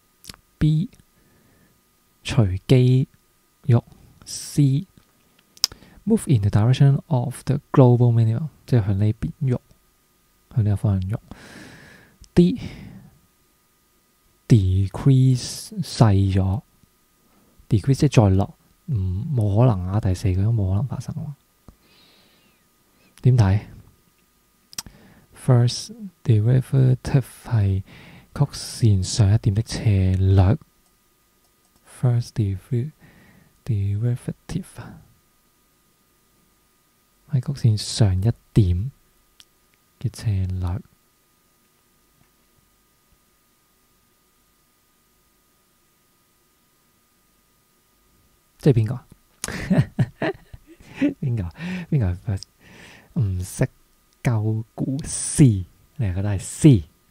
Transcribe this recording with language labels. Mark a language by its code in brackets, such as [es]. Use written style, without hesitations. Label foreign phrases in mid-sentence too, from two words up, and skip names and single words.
[en] ，B [yue] 隨機喐 [en] ，C Move in the direction of the global minimum， [yue] 即係向呢邊喐，向呢個方向喐。D decrease 細咗 ，decrease 即係再落，冇可能啊！第四個都冇可能發生喎。點睇 ？ [en] First derivative [yue] 係曲線上一點的斜率。 [en] First derivative [yue] 係曲線上一點嘅斜率。即係邊個？邊個 first？ 唔識鳩估 C， 你係覺得係 C？